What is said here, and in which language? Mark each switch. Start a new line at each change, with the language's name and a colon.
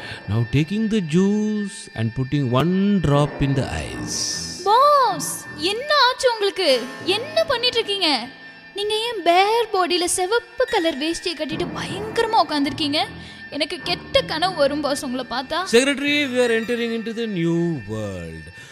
English: Now taking the juice and putting one drop in the ice.
Tamil: Pass, என்ன ஆச்சு உங்களுக்கு? என்ன பண்ணிட்டு இருக்கீங்க? நீங்க ஏன் பேர் பாடியில சிவப்பு கலர் வேஷ்டியை கட்டிட்டு பயங்கரமா உட்கார்ந்திருக்கீங்க? எனக்கு கெட்ட கனவு வரும் பாஸ் உங்களை பார்த்தா.
English: Secretary, we are entering into the new world.